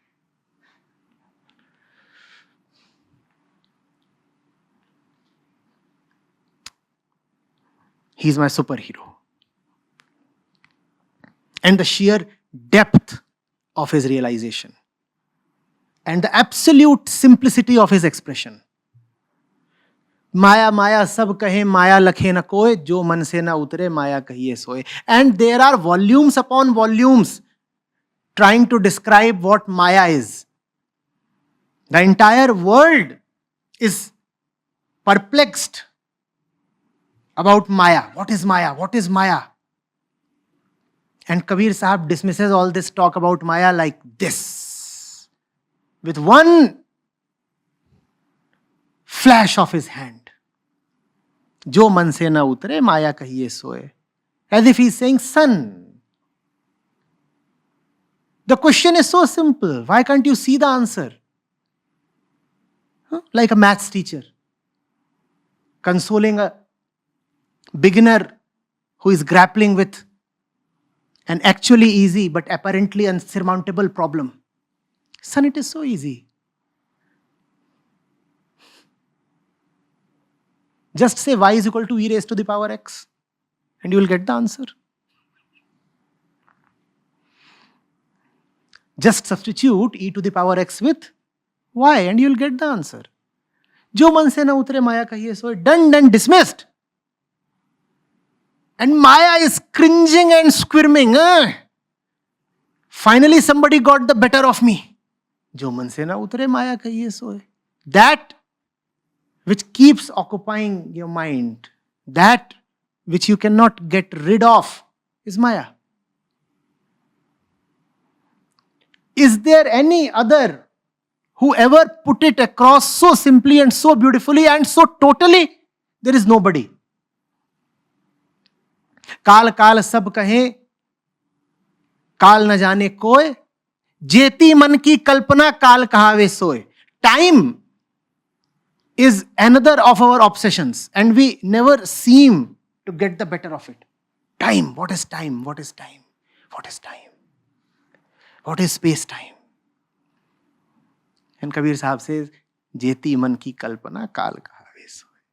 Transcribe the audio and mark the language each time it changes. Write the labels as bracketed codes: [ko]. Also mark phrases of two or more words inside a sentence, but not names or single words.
[en] He's my superhero. And the sheer depth of his realization and the absolute simplicity of his expression. [hi] माया माया सब कहे माया लखे न कोए, जो मन से न उतरे माया कहिए सोए. [en] And there are volumes upon volumes trying to describe what Maya is. The entire world is perplexed about Maya. What is Maya? What is Maya? And Kabir Saheb dismisses all this talk about Maya like this, with one flash of his hand. [hi] जो मन से न उतरे, माया कहिए सोए. [en] As if he's saying, son, the question is so simple. Why can't you see the answer? Like a maths teacher consoling a beginner who is grappling with an actually easy but apparently unsurmountable problem. Son, it is so easy. Just say y is equal to e raised to the power x and you will get the answer. Just substitute e to the power x with y and you will get the answer. [hi] जो मन से न उतरे माया कहिए सोए, [en] done, dismissed. And Maya is cringing and squirming. Finally somebody got the better of me. [hi] जो मन से न उतरे माया कहिए सोए. [en] That which keeps occupying your mind, that which you cannot get rid of, is Maya. Is there any other who ever put it across so simply and so beautifully and so totally? There is nobody. [hi] काल काल सब कहे, काल न जाने कोय, जेती मन की कल्पना काल कहावे सोए. [en] Time is another of our obsessions and we never seem to get the better of it. Time, what is time? What is time? What is time? What is space-time? And Kabir Saheb says, [hi] जेती मन की कल्पना काल कहावे सोए.